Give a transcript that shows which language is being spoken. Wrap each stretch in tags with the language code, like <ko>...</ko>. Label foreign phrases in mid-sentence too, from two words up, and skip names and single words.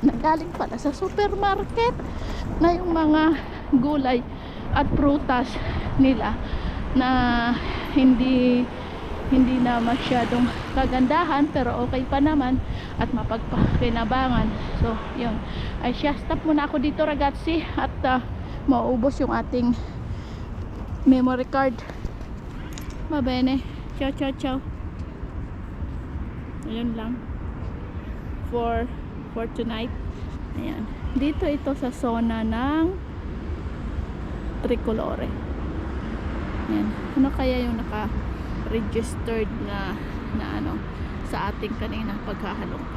<tl>Nagaling pala sa supermarket na yung mga gulay at prutas nila na hindi na masyadong kagandahan pero okay pa naman at mapagpakinabangan. So yun, ay siya, stop muna ako dito ragazzi at maubos yung ating</tl> <en>memory card.</en> <it>Mabene, ciao ciao ciao.</it> <tl>Ayun lang</tl> <en>for tonight.</en> <tl>Ayan, dito ito sa zona ng Tricolore. Ayan. Ano kaya yung naka-registered na ano sa ating kanina paghahalongkat?</tl>